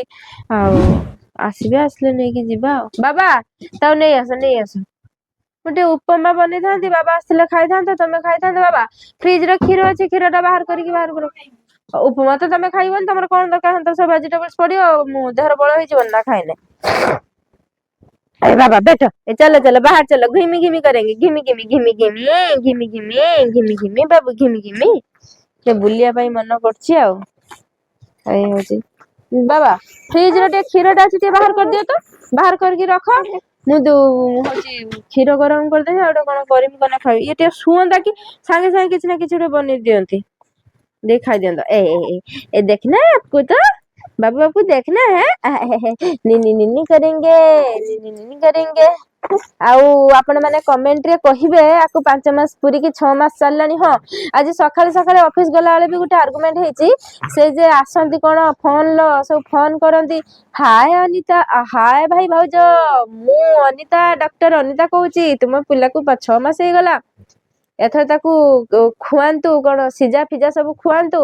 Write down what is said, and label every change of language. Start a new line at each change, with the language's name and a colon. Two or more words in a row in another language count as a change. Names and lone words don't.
Odia: ଆଉ ଆସିବେ, ଆସିଲେ ନେଇକି ଯିବା ଆଉ। ବାବା ତାକୁ ନେଇ ଆସ, ନେଇ ଆସ। ମୁଁ ଟିକେ ଉପମା ବନେଇଥାନ୍ତି, ବାବା ଆସିଥିଲେ ଖାଇଥାନ୍ତ, ତମେ ଖାଇଥାନ୍ତ। ବାବା ଫ୍ରିଜ ରେ କ୍ଷୀର ଅଛି, କ୍ଷୀର ଟା ବାହାର କରିକି ବାହାରକୁ ରଖ। ଉପମା ତ ତମେ ଖାଇବନି, ତମର କଣ ଦରକାର ସବୁ ଭେଜିଟେବଲ୍ସ ପଡିବ, ଆଉ ମୁଁ ଦେହର ବଳ ହେଇଯିବନି ନା ଖାଇଲେ।
Hindi: अरे बाबा बैठो, चलो चलो बाहर चलो, घिमी घिमी करेंगे, घिमी घिमी घिमी घिमी घिमी घिमी घिमी घिमी बाबू घिमी घिमी।
Odia: ସେ ବୁଲିବା ପାଇଁ ମନ କରୁଛି ଆଉ। ଏଇ ହଉଛି ବାବା ଫ୍ରିଜ ରେ ଟିକେ କ୍ଷୀର ଟା ଅଛି, ଟିକେ ବାହାର କରିଦିଅ ତ, ବାହାର କରିକି ରଖ। ମୁଁ ହଉଛି କ୍ଷୀର ଗରମ କରିଦେବି, ଆଉ ଗୋଟେ କଣ କରିମି କନା ଖାଇବି। ଇଏ ଟିକେ ଶୁଅନ୍ତା କି ସାଙ୍ଗେ ସାଙ୍ଗେ କିଛି ନା କିଛି ଗୋଟେ ବନେଇ ଦିଅନ୍ତି, ଦେଇ ଖାଇ ଦିଅନ୍ତା।
Hindi: ए देखना आपको तो बाबू बाबू देखना है, निनी निनी करेंगे, निनी निनी करेंगे।
Odia: ଆଉ ଆପଣ ମାନେ କମେଣ୍ଟ ରେ କହିବେ, ଆକୁ 5 ମାସ ପୁରିକି 6 ମାସ ଚାଲିଲାଣି। ହଁ ଆଜି ସକାଳେ ସକାଳେ ଅଫିସ ଗଲା ବେଳେ ବି ଗୋଟେ ଆର୍ଗୁମେଣ୍ଟ ହେଇଛି। ସେ ଯେ ଆସନ୍ତି କଣ ଫୋନ ସବୁ ଫୋନ କରନ୍ତି, ହାଏ ଅନିତା, ହାଏ ଭାଇ ଭାଉଜ, ମୁଁ ଅନିତା, ଡକ୍ଟର ଅନିତା କହୁଛି, ତୁମ ପିଲାକୁ 6 ମାସ ହେଇଗଲା, ଏଥର ତାକୁ ଖୁଆନ୍ତୁ, କଣ ସିଝା ଫିଜା ସବୁ ଖୁଆନ୍ତୁ।